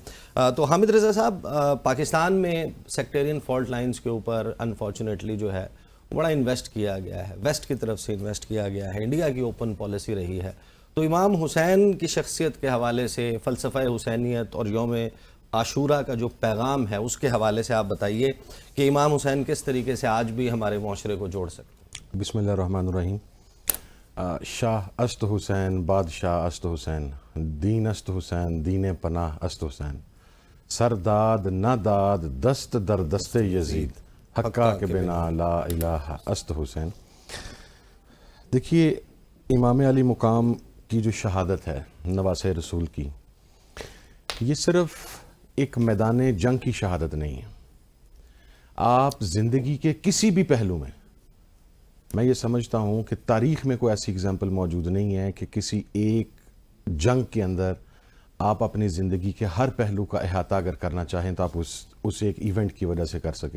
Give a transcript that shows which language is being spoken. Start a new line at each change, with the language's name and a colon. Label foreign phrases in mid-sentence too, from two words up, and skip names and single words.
Urdu: تو حامد رضا صاحب، پاکستان میں
English: sectarian fault lines
Urdu: کے اوپر انفارچونیٹلی جو ہے بڑا انویسٹ کیا گیا ہے، ویسٹ کی طرف سے انویسٹ کیا گیا ہے، انڈیا کی
English: open policy
Urdu: رہی ہے. تو امام حسین کی شخصیت کے حوالے سے، فلسفہ حسینیت اور یوم عاشورہ کا جو پیغام ہے اس کے حوالے سے آپ بتائیے کہ امام حسین کس طریقے سے آج بھی ہمارے معاشرے کو جوڑ سکتے ہیں.
Arabic: بسم اللہ الرحمن الرحیم.
Persian: شاہ است حسین، بادشاہ است حسین، دین است حسین، دین پناہ است حسین، سرداد نہ داد دست در دست یزید، حقا کے بنا
Arabic: لا الہ
Persian: است حسین.
Urdu: دیکھیے، امام علی مقام کی جو شہادت ہے نواسہ رسول کی، یہ صرف ایک میدان جنگ کی شہادت نہیں ہے. آپ زندگی کے کسی بھی پہلو میں یہ سمجھتا ہوں کہ تاریخ میں کوئی ایسی اگزامپل موجود نہیں ہے کہ کسی ایک جنگ کے اندر آپ اپنی زندگی کے ہر پہلو کا احاطہ اگر کرنا چاہیں تو آپ اس ایک ایونٹ کی وجہ سے کر سکیں.